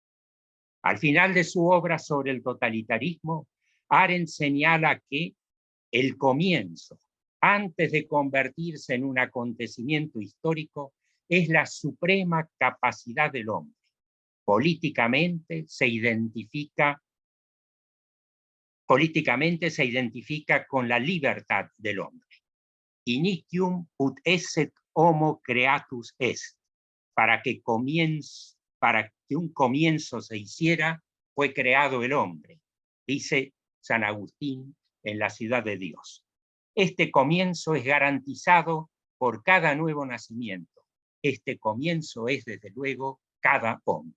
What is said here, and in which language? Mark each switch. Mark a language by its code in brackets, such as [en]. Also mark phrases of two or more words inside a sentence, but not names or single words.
[es] Al final de su obra sobre el totalitarismo, Arendt señala que el comienzo, antes de convertirse en un acontecimiento histórico, es la suprema capacidad del hombre. Políticamente se identifica con la libertad del hombre. [la] Inicium ut esset homo creatus est. [es] Para que un comienzo se hiciera, fue creado el hombre, dice San Agustín en La Ciudad de Dios. Este comienzo es garantizado por cada nuevo nacimiento. Este comienzo es, desde luego, cada hombre.